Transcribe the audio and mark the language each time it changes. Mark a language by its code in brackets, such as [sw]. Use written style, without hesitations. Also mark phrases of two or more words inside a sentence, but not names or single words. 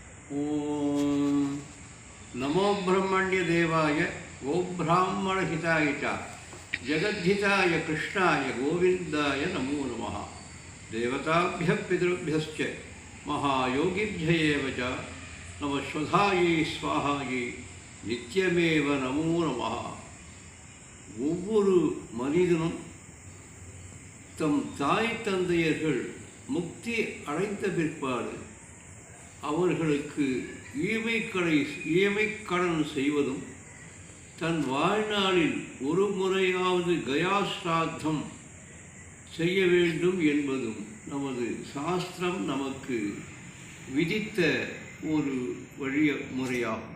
[sa] ओम नमो ब्रह्मण्य देवाय गोब्राह्मण हिताय च जगद्धिताय कृष्णाय गोविंदाय नमो नमः। देवताभ्यः पितृभ्यश्च महायोगिभ्य एव च नमस्वधायै स्वाहायै नित्यमेव नमो नमः। [ta] ஒவ்வொரு மனிதனும் தம் தாய் தந்தையர்கள் முக்தி அடைந்த பிற்பாடு அவர்களுக்கு ஈமைக்கடன் செய்வதும் தன் வாழ்நாளில் ஒரு முறையாவது கயாஸ்ராத்தம் செய்ய வேண்டும் என்பதும் நமது சாஸ்திரம் நமக்கு விதித்த ஒரு முறையாகும்.